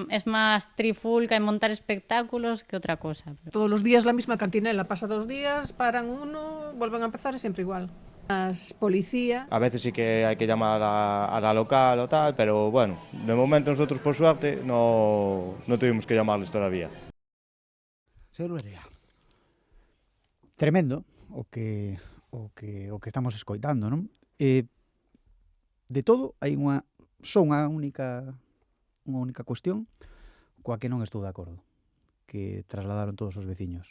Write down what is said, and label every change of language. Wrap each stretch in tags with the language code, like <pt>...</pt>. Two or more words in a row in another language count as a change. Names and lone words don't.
<es>Es más trifulca en montar espectáculos que otra cosa. Todos los días la misma cantinela, pasa 2 días, paran uno, vuelven a empezar y siempre igual. Las policía. A veces sí que hay que llamar a la local o tal, pero bueno, de momento nosotros por suerte no tuvimos que llamarles todavía. Sobería.</es> <gl>Tremendo o que estamos escoitando, non? De todo, hai unha única cuestión coa que non estou de acordo, que trasladaron todos os veciños.</gl>